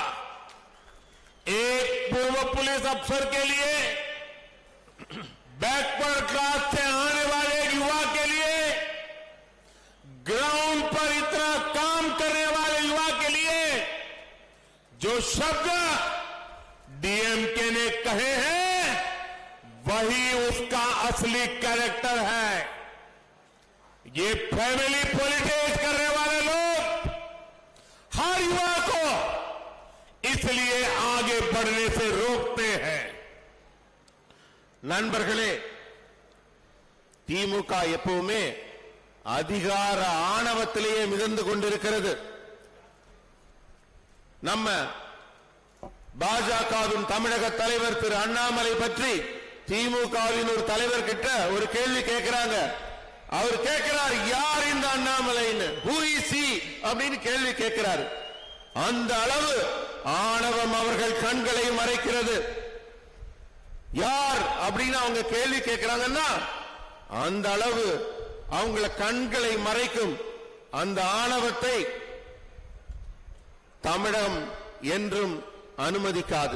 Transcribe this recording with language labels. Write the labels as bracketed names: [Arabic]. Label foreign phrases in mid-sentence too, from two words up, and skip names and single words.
[Hindi] एक पूर्व पुलिस अफसर के लिए, [English] backward class [Hindi] से आने वाले युवा के लिए, ग्राउंड पर इतना काम करने वाले युवा के लिए जो शब्द डीएमके ने कहे हैं वही उसका असली कैरेक्टर है. ये [English] family politics [Hindi] करने वाले लोग हर युवा को इसलिए आगे बढ़ने से रोकते हैं. [Tamil] நண்பர்களே, திமுக எப்பவுமே அதிகார ஆணவத்திலேயே மிதந்து கொண்டிருக்கிறது. நம்ம பாஜகவின் தமிழக தலைவர் திரு அண்ணாமலை பற்றி திமுகவின் ஒரு தலைவர் கிட்ட ஒரு கேள்வி கேட்கிறாங்க. அவர் கேட்கிறார், யார் இந்த அண்ணாமலைன்னு, [English] who is he [Tamil] அப்படின்னு கேள்வி கேட்கிறார். அந்த அளவு ஆணவம் அவர்கள் கண்களை மறைக்கிறது. யார் அப்படின்னு அவங்க கேள்வி கேட்கிறாங்கன்னா அந்த அளவு அவங்கள கண்களை மறைக்கும் அந்த ஆணவத்தை தமிழகம் என்றும் அனுமதிக்காது.